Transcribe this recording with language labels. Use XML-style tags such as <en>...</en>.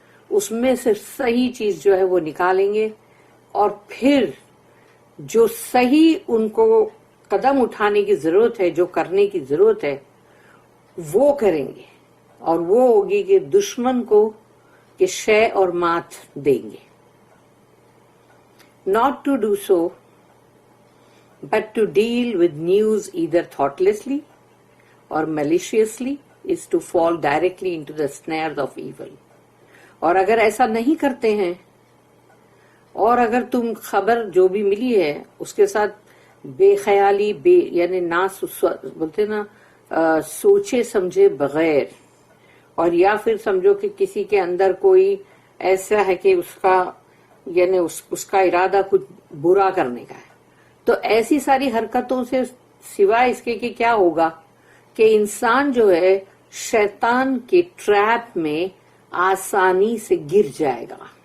<ur>اس میں سے صحیح چیز جو ہے وہ نکالیں گے، اور پھر جو صحیح ان کو قدم اٹھانے کی ضرورت ہے، جو کرنے کی ضرورت ہے، وہ کریں گے، اور وہ ہوگی کہ دشمن کو کہ شے اور مات دیں گے.</ur> <en>Not to do so, but to deal with news either thoughtlessly or maliciously is to fall directly into the snares of evil.</en> <ur>اور اگر ایسا نہیں کرتے ہیں، اور اگر تم خبر جو بھی ملی ہے اس کے ساتھ بے خیالی یعنی بولتے نا سوچے سمجھے بغیر، اور یا پھر سمجھو کہ کسی کے اندر کوئی ایسا ہے کہ اس کا ارادہ کچھ برا کرنے کا ہے، تو ایسی ساری حرکتوں سے سوائے اس کے کہ کیا ہوگا کہ انسان جو ہے شیطان کے ٹریپ میں آسانی سے گر جائے گا.</ur>